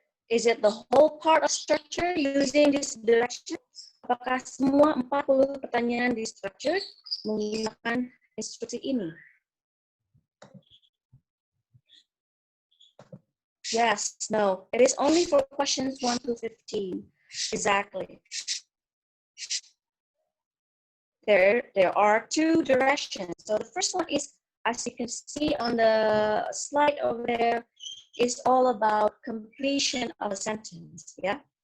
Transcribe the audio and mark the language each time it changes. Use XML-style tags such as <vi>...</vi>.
<en>Is it the whole part of structure using this direction?</en> <id>Apakah semua 40 pertanyaan di structure menggunakan instruksi ini?</id> <en>Yes, no. It is only for questions 1 to 15. Exactly. There are two directions. So the first one is, as you can see on the slide over there, is all about completion of a sentence. Yeah.</en>